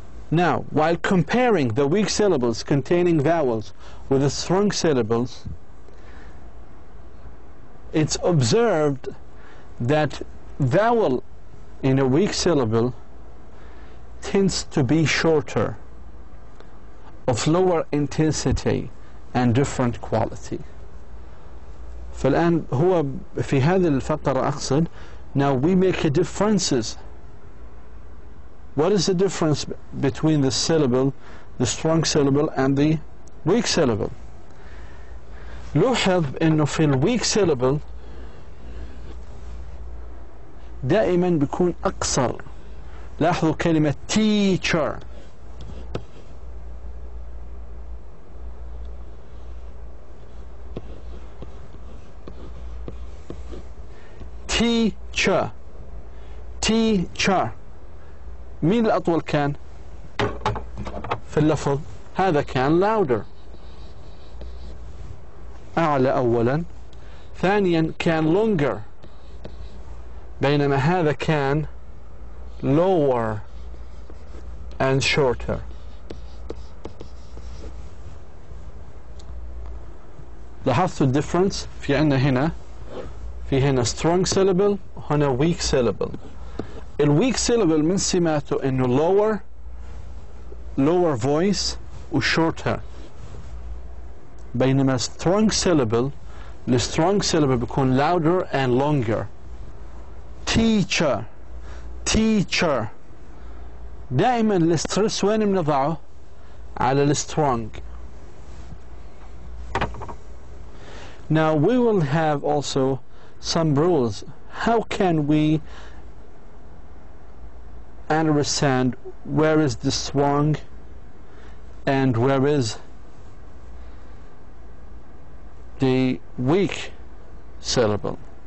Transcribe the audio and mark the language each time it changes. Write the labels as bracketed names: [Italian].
[English] Now, while comparing the weak syllables containing vowels with the strong syllables, it's observed that vowel in a weak syllable tends to be shorter of lower intensity and different quality. [Arabic] فالآن هو في هذه الفقرة أقصد [English] now we make a differences. What is the difference between the syllable, the strong syllable and the weak syllable? [Arabic] لوحظ إنه في الweak syllable دائما بيكون أقصر. لاحظوا كلمة teacher. teacher teacher مين الأطول كان في اللفظ؟ هذا كان louder أعلى أولا، ثانيا كان longer، بينما هذا كان [English] lower and shorter. [Arabic] لاحظتوا الديفرنس؟ في عندنا هنا strong syllable وهنا weak syllable. الweak syllable من سماته انه [English] lower voice [Arabic] و shorter، بينما strong syllable الstrong syllable بيكون [English] louder and longer. [Arabic] teacher teacher دائما الستريس وين بنضعه؟ على السترونج. [English] Now we will have also some rules. How can we understand where is the strong and where is the weak syllable?